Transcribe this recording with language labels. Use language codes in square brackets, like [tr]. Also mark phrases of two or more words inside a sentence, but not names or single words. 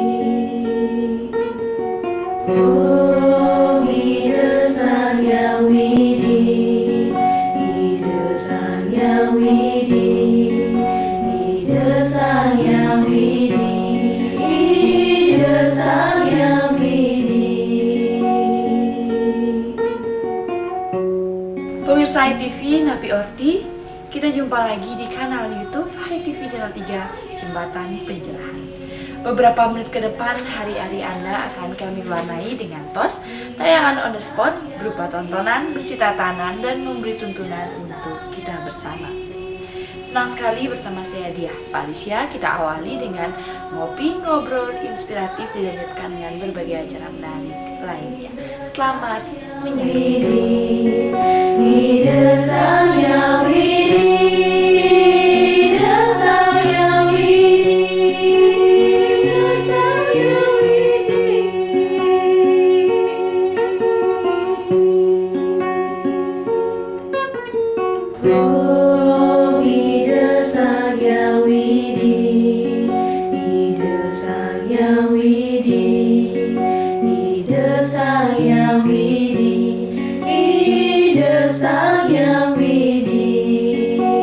[id] Oh, ide sang yang widi, ide sang yang widi, ide sang yang widi. Pemirsa HiTV [ban] Napi Orti, [id] kita jumpa lagi di kanal YouTube HiTV Channel 3 Jembatan Pencerahan. Beberapa menit ke depan hari-hari Anda akan kami warnai dengan tos tayangan [en] on the spot [id] berupa tontonan bersih tatanan dan memberi tuntunan untuk kita bersama. Senang sekali bersama saya Dia, Pak Alicia. Kita awali dengan ngopi, ngobrol, inspiratif dilanjutkan dengan berbagai acara menarik lainnya. Selamat menyaksikan. Ide sang yang widi, ide sang yang widi, ide sang yang widi. Oh, ide sang yang widi, ide sang yang widi, ide sang yang widi, ide sang yang widi.